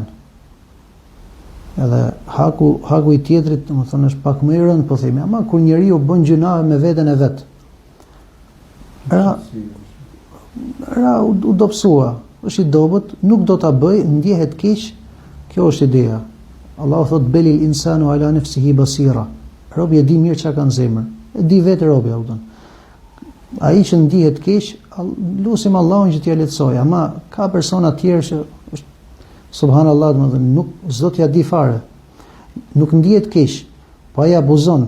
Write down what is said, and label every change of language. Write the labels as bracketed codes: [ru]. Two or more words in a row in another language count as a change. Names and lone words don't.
[sq] Edhe haku i tjetrit, domethënë është pak më i rënd, po themi, ama kur njeriu bën gjunave me veten e vet. Ra u dobësua, është i dobët, nuk do ta bëj, ndjehet keq, kjo është ideja. Allahu thot [ar] بل الإنسان على نفسه بصيرة. [sq] Robi e di mirë çka ka në zemër. E di vetë robi Allahun. Ai që ndihet keq, lutim Allahun që t'ia lehtësoj, ama ka persona të tjerë që subhanallahu, domethënë nuk s'do t'ia di fare. Nuk ndihet keq, po ai abuzon.